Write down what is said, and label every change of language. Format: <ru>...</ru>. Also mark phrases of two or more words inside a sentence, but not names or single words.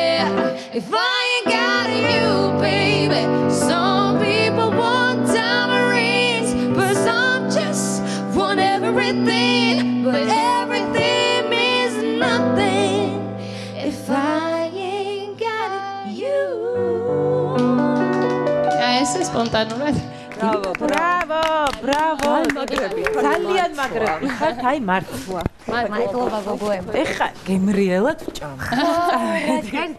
<en>If I ain't got you, baby. Some people want diamond rings, but some just want everything. But everything means nothing if I ain't got you.</en> <ka>ეს სპონტანურად. ბრავო. ძალიან მაგრები. ხართ აი მართლა. მადლობა გოგოებო. ეხა გემრიელად ვჭამ.</ka>